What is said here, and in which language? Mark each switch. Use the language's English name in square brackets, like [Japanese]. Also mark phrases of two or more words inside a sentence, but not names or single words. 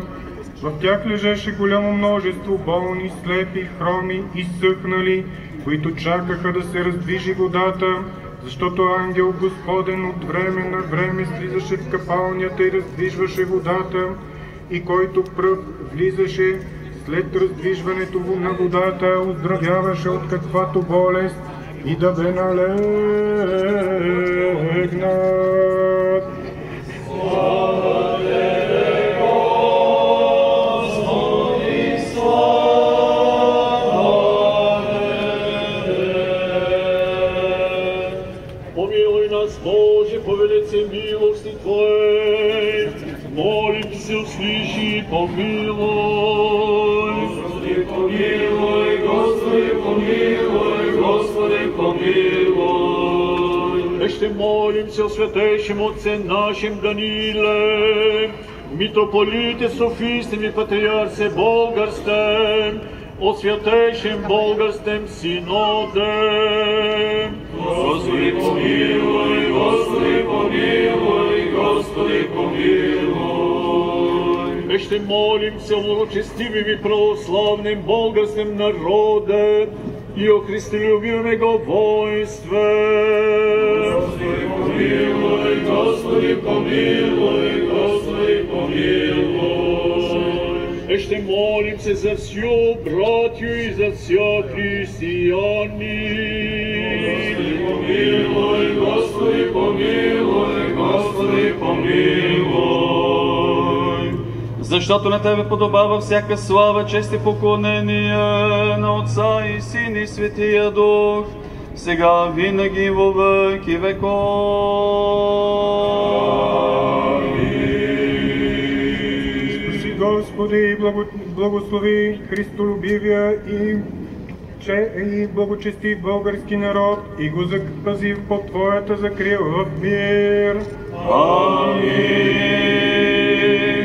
[Bulgarian] В тях лежеше голямо множество болни, слепи, хроми, изсъхнали, които чакаха да се раздвижи водата, защото ангел Господен от време на време слизаше в капалнята и раздвижваше водата, и който пръв влизаше след раздвижването на водата, оздравяваше от каквато болест и да бе налегнат. Слава Тебе, Господи, слава Тебе. [Church Slavic] Помилуй нас, Боже, по велице милости Твоей. Молим се, услыши и помилуй. Господи, помилуй, Господи, помилуй, Господи, помилуй. Ще молим се о святейшем Отце нашим Даниле, митрополите Софистем и патриарсе Българстем, о святейшем Българстем Синоде. Господи, помилуй, Господи, помилуй, Господи, помилуй. Ще молим се о благочестивим и православным българским народе и о христолюбивом Его воинстве. Господи, помилуй, Господи, помилуй, Господи, помилуй. Ще молим се за всю братью и за вся християни. Господи, помилуй, Господи, помилуй, Господи, помилуй. [Bulgarian] Защото на Тебе подобава всяка слава, чест и поклонение на Отца и Син и Светия Дух, сега винаги [Church Slavic] во веки веков. [Bulgarian] Спаси, Господи, и благослови христолюбивия и благочестив български народ и го запази под Твоята закрила в мир. Амин.